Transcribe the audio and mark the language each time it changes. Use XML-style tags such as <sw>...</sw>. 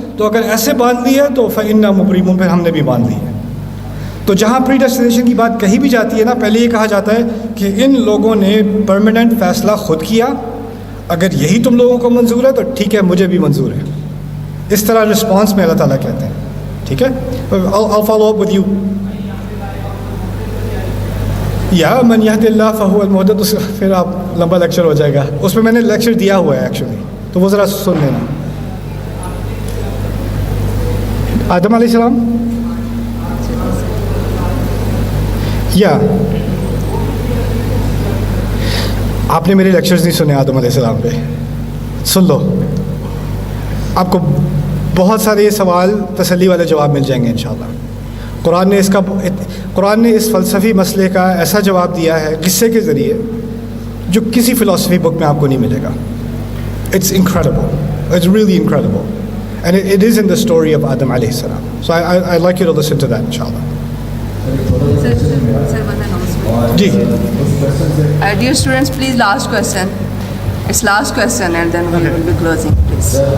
<ur>تو اگر ایسے باندھ لی ہے تو</ur> <ar>فإنا مبرمون،</ar> <ur>پھر ہم نے بھی باندھ لی ہے. تو جہاں پری ڈیسٹینیشن کی بات کہیں بھی جاتی ہے نا، پہلے یہ کہا جاتا ہے کہ ان لوگوں نے پرماننٹ فیصلہ خود کیا، اگر یہی تم لوگوں کو منظور ہے تو ٹھیک ہے مجھے بھی منظور ہے. اس طرح رسپانس میں اللہ تعالیٰ کہتے ہیں. ٹھیک ہے،</ur> <en>I'll follow up with you.</en> <ar>یا من یہد اللہ فہو المہتد،</ar> <ur>پھر آپ لمبا لیکچر ہو جائے گا، اس میں نے لیکچر دیا ہوا ہے ایکچولی، تو وہ ذرا سن لینا. آدم علیہ السلام یا آپ نے میرے لیکچرز نہیں سنے آدم علیہ السلام پہ، سن لو، آپ کو بہت سارے یہ سوال تسلی والے جواب مل جائیں گے انشاءاللہ. قرآن نے اس فلسفی مسئلے کا ایسا جواب دیا ہے قصے کے ذریعے جو کسی فلسفی بک میں آپ کو نہیں ملے گا.</ur> <en>It's incredible, it's really incredible, and it is in the story of Adam علیہ السلام. So I like you to listen to that انشاءاللہ.</en> <ur>جی</ur> <en>Dear students, please last question. It's last question and then we will be closing, please.</en>